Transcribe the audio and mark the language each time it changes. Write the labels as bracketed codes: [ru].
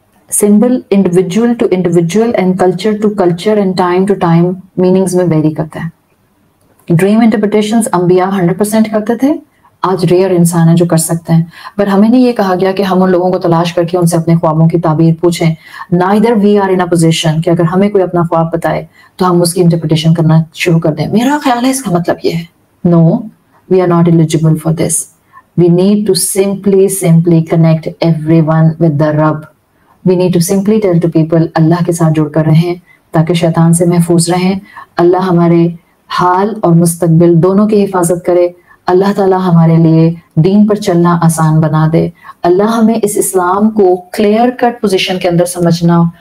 [en] symbol individual to individual and culture to culture and time to time [ur] meanings میں very کرتا ہے۔ Dream interpretations انبیاء 100% کرتے تھے، آج ریئر انسان ہے جو کر سکتے ہیں، پر ہمیں نہیں یہ کہا گیا کہ ہم ان لوگوں کو تلاش کر کے ان سے اپنے خوابوں کی تعبیر پوچھیں۔ [en] neither we are in a position [ur] کہ اگر ہمیں کوئی اپنا خواب بتائے تو ہم اس کی انٹرپریٹیشن کرنا شروع کر دیں، میرا خیال ہے اس کا مطلب یہ ہے۔ [en] No, we are not eligible for this. We need to simply connect everyone with the Rabb. We need to simply tell to people [ur] اللہ کے ساتھ جڑ کر رہیں تاکہ شیطان سے محفوظ رہیں، اللہ ہمارے حال اور مستقبل دونوں کی حفاظت کرے، اللہ تعالیٰ ہمارے لیے دین پر چلنا آسان بنا دے، اللہ ہمیں اس اسلام کو کلیئر کٹ پوزیشن کے اندر سمجھنا